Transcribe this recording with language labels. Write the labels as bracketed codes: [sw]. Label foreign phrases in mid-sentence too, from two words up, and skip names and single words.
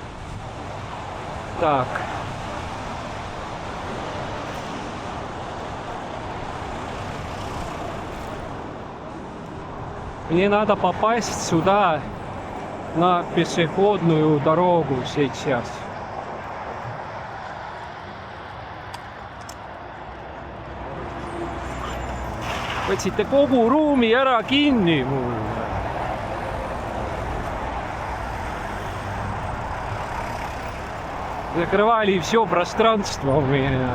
[ru] Так. Мне надо попасть сюда на пешеходную дорогу сейчас. [et] Võtsite kogu ruumi ära kinni mulle. [ru] Закрывали все пространство у меня.